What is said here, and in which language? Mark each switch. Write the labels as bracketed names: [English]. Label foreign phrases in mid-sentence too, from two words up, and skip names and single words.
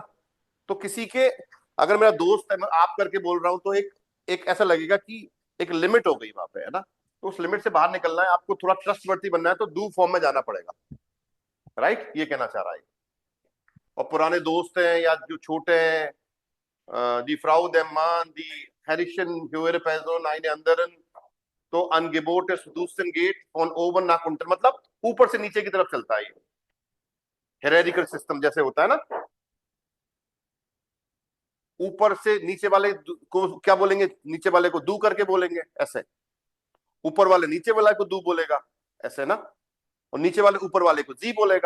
[Hindi] तो किसी के, अगर मेरा दोस्त है, मैं आप करके बोल रहा हूं, तो एक ऐसा लगेगा कि एक लिमिट हो गई वहां पे, है ना। तो उस लिमिट से बाहर निकलना है, आपको थोड़ा ट्रस्टवर्दी बनना है, तो डू फॉर्म में जाना पड़ेगा, राइट, ये कहना चाह रहा है। और पुराने दोस्त हैं या जो छोटे हैं, [German] die Frau, der Mann, die herrischen höhere Person, eine anderen, तो angebotes duzen geht von oben nach unten, [Hindi] मतलब ऊपर से नीचे की तरफ चलता है। [English] hierarchical system [Hindi] जैसे होता है ना, ऊपर से नीचे वाले को क्या बोलेंगे, नीचे वाले को दू करके बोलेंगे ऐसे, ऊपर वाले नीचे वाले को दू बोलेगा ऐसे ना, और नीचे वाले ऊपर वाले को जी बोलेगा।